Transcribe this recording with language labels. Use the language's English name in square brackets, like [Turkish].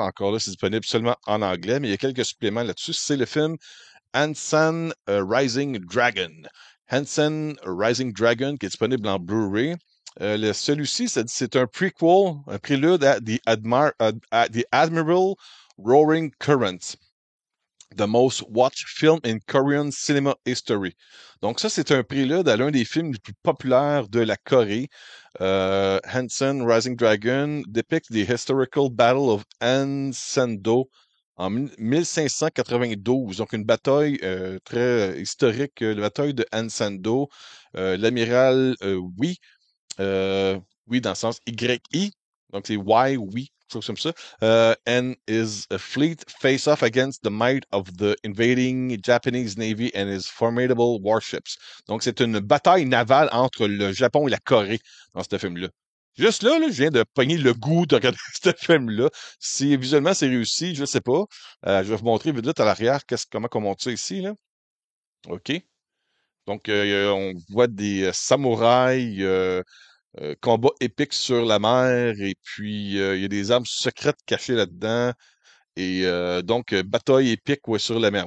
[French] Encore là, c'est disponible seulement en anglais, mais il y a quelques suppléments là-dessus. C'est le film Hansen Rising Dragon. Hansen Rising Dragon qui est disponible en Blu-ray. Celui-ci, c'est un prequel, un prélude à The Admiral Roaring Currents. [English] The Most Watched Film in Korean Cinema History. [French] Donc ça, c'est un prélude à l'un des films les plus populaires de la Corée. [English] Hansen Rising Dragon depicts the historical Battle of Hansendo en 1592. [French] Donc une bataille très historique, la bataille de Hansendo. L'amiral Wi oui, dans le sens Y-I. Donc, c'est Y, oui, quelque chose comme ça. [English] And his fleet face off against the might of the invading Japanese Navy and his formidable warships. [French] Donc, c'est une bataille navale entre le Japon et la Corée dans ce film-là. Juste là, je viens de pogner le goût de regarder ce film-là. Si visuellement c'est réussi, je sais pas. Je vais vous montrer vite vite à l'arrière comment on monte ça ici, là. OK. Donc, on voit des samouraïs combat épique sur la mer et puis il y a des armes secrètes cachées là-dedans et donc bataille épique ouais, sur la mer.